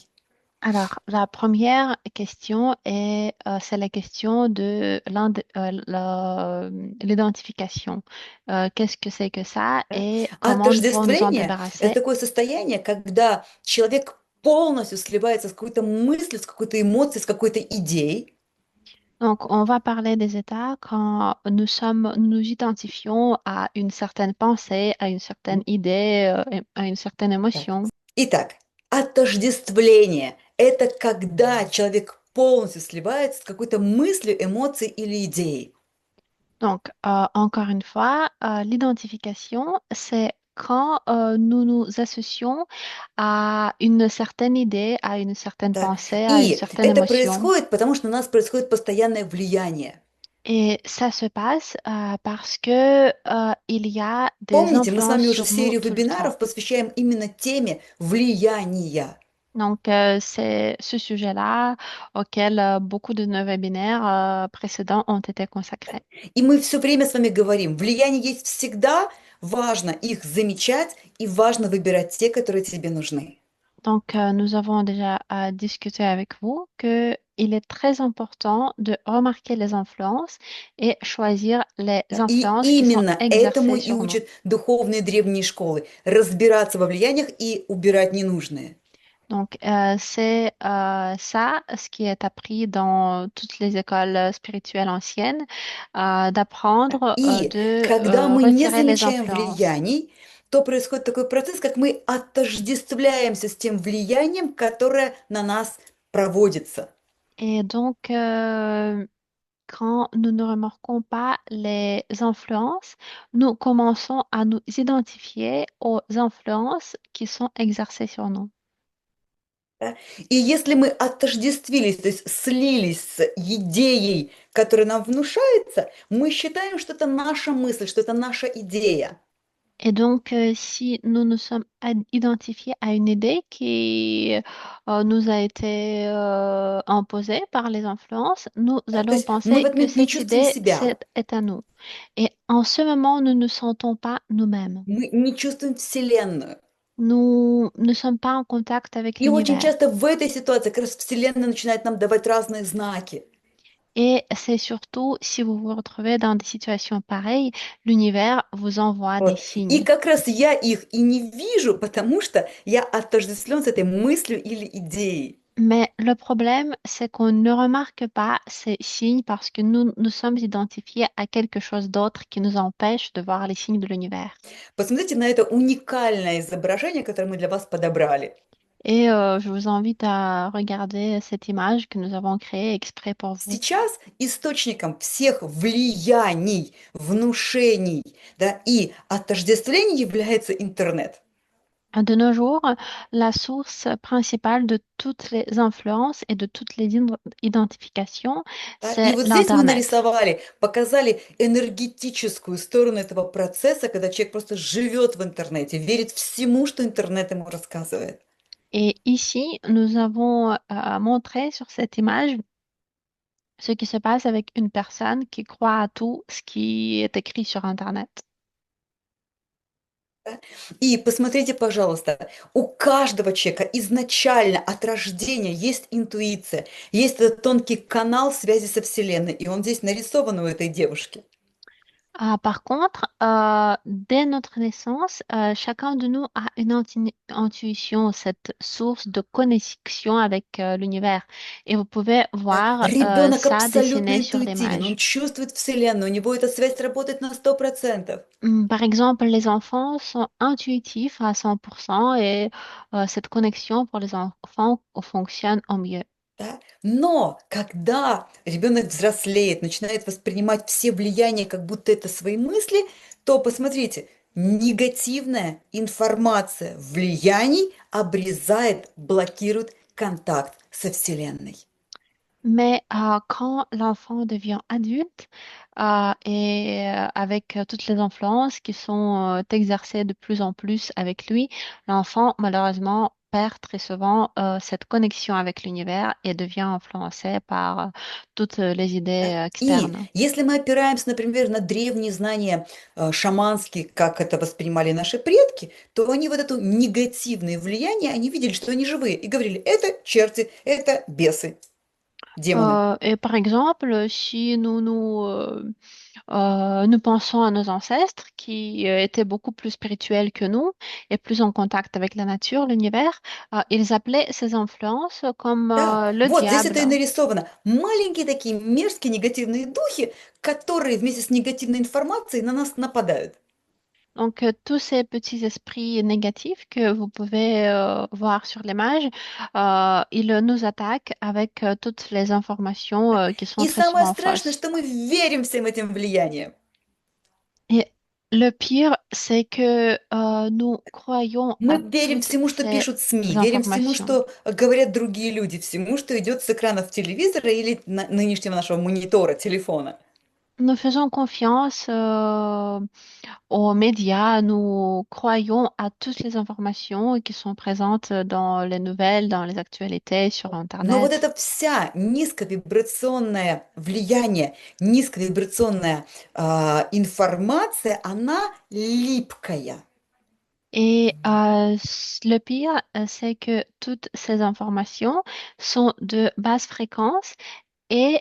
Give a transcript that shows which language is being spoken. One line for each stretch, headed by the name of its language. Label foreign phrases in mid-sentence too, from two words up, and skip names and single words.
French: Alors, la première question c'est la question de l'identification. Qu'est-ce que c'est que ça
Russian: Да?
French: et
Russian: А
French: comment nous pouvons nous en
Russian: отождествление– это
French: débarrasser?
Russian: такое состояние, когда человек полностью сливается с какой-то мыслью, с какой-то эмоцией, с какой-то идеей.
French: Donc, on va parler des états quand nous nous identifions à une certaine pensée, à une certaine idée, et à une certaine
Russian: Так.
French: émotion.
Russian: Итак, отождествление– это когда человек полностью сливается с какой-то мыслью, эмоцией или идеей.
French: Donc, encore une fois, l'identification, c'est quand nous nous associons à une certaine idée, à une certaine
Russian: Да.
French: pensée, à une
Russian: И
French: certaine
Russian: это
French: émotion.
Russian: происходит, потому что у нас происходит постоянное влияние.
French: Et ça se passe parce que il y a des
Russian: Помните, мы с
French: influences
Russian: вами уже
French: sur nous
Russian: серию
French: tout le temps.
Russian: вебинаров посвящаем именно теме влияния.
French: Donc, c'est ce sujet-là auquel beaucoup de nos webinaires précédents ont été consacrés.
Russian: И мы все время с вами говорим, влияние есть всегда, важно их замечать и важно выбирать те, которые тебе нужны.
French: Donc, nous avons déjà discuté avec vous que il est très important de remarquer les influences et choisir les
Russian: Да. И
French: influences qui sont
Russian: именно этому
French: exercées
Russian: и
French: sur nous.
Russian: учат духовные древние школы. Разбираться во влияниях и убирать ненужные.
French: Donc, c'est ça ce qui est appris dans toutes les écoles spirituelles anciennes, d'apprendre
Russian: И
French: de
Russian: когда мы не
French: retirer les
Russian: замечаем
French: influences.
Russian: влияний, то происходит такой процесс, как мы отождествляемся с тем влиянием, которое на нас проводится.
French: Et donc, quand nous ne remarquons pas les influences, nous commençons à nous identifier aux influences qui sont exercées sur nous.
Russian: Да? И если мы отождествились, то есть слились с идеей, которая нам внушается, мы считаем, что это наша мысль, что это наша идея.
French: Et donc, si nous nous sommes identifiés à une idée qui nous a été imposée par les influences, nous
Russian: Да? То
French: allons
Russian: есть мы в
French: penser
Russian: этот
French: que
Russian: момент не
French: cette
Russian: чувствуем
French: idée,
Russian: себя,
French: est à nous. Et en ce moment, nous ne nous sentons pas nous-mêmes.
Russian: мы не чувствуем Вселенную.
French: Nous ne sommes pas en contact avec
Russian: И очень
French: l'univers.
Russian: часто в этой ситуации как раз Вселенная начинает нам давать разные знаки.
French: Et c'est surtout si vous vous retrouvez dans des situations pareilles, l'univers vous envoie des
Russian: Вот. И
French: signes.
Russian: как раз я их и не вижу, потому что я отождествлен с этой мыслью или идеей.
French: Mais le problème, c'est qu'on ne remarque pas ces signes parce que nous nous sommes identifiés à quelque chose d'autre qui nous empêche de voir les signes de l'univers.
Russian: Посмотрите на это уникальное изображение, которое мы для вас подобрали.
French: Et je vous invite à regarder cette image que nous avons créée exprès pour vous.
Russian: Сейчас источником всех влияний, внушений, да, и отождествлений является интернет.
French: De nos jours, la source principale de toutes les influences et de toutes les identifications,
Russian: Да. И
French: c'est
Russian: вот здесь мы
French: l'Internet.
Russian: нарисовали, показали энергетическую сторону этого процесса, когда человек просто живет в интернете, верит всему, что интернет ему рассказывает.
French: Et ici, nous avons montré sur cette image ce qui se passe avec une personne qui croit à tout ce qui est écrit sur Internet.
Russian: Да. И посмотрите, пожалуйста, у каждого человека изначально от рождения есть интуиция, есть этот тонкий канал связи со Вселенной, и он здесь нарисован у этой девушки.
French: Par contre, dès notre naissance, chacun de nous a une intuition, cette source de connexion avec l'univers. Et vous pouvez
Russian: Да.
French: voir
Russian: Ребенок
French: ça
Russian: абсолютно
French: dessiné sur
Russian: интуитивен, он
French: l'image.
Russian: чувствует Вселенную, у него эта связь работает на 100%.
French: Par exemple, les enfants sont intuitifs à 100% et cette connexion pour les enfants fonctionne au mieux.
Russian: Да? Но когда ребенок взрослеет, начинает воспринимать все влияния, как будто это свои мысли, то посмотрите, негативная информация влияний обрезает, блокирует контакт со Вселенной.
French: Mais quand l'enfant devient adulte et avec toutes les influences qui sont exercées de plus en plus avec lui, l'enfant malheureusement perd très souvent cette connexion avec l'univers et devient influencé par toutes les idées
Russian: Да? И
French: externes.
Russian: если мы опираемся, например, на древние знания шаманские, как это воспринимали наши предки, то они вот это негативное влияние, они видели, что они живые, и говорили, это черти, это бесы, демоны.
French: Et par exemple, si nous pensons à nos ancêtres qui étaient beaucoup plus spirituels que nous et plus en contact avec la nature, l'univers, ils appelaient ces influences comme
Russian: Да,
French: le
Russian: вот здесь это
French: diable.
Russian: и нарисовано. Маленькие такие мерзкие негативные духи, которые вместе с негативной информацией на нас нападают.
French: Donc, tous ces petits esprits négatifs que vous pouvez voir sur l'image, ils nous attaquent avec toutes les informations qui sont
Russian: И
French: très
Russian: самое
French: souvent
Russian: страшное,
French: fausses.
Russian: что мы верим всем этим влияниям.
French: Et le pire, c'est que nous croyons
Russian: Мы
French: à
Russian: верим
French: toutes
Russian: всему, что
French: ces
Russian: пишут СМИ, верим всему,
French: informations.
Russian: что говорят другие люди, всему, что идет с экранов телевизора или нынешнего нашего монитора, телефона.
French: Nous faisons confiance aux médias, nous croyons à toutes les informations qui sont présentes dans les nouvelles, dans les actualités, sur
Russian: Но вот
French: Internet.
Russian: эта вся низковибрационное влияние, низковибрационная информация, она липкая.
French: Et le pire, c'est que toutes ces informations sont de basse fréquence et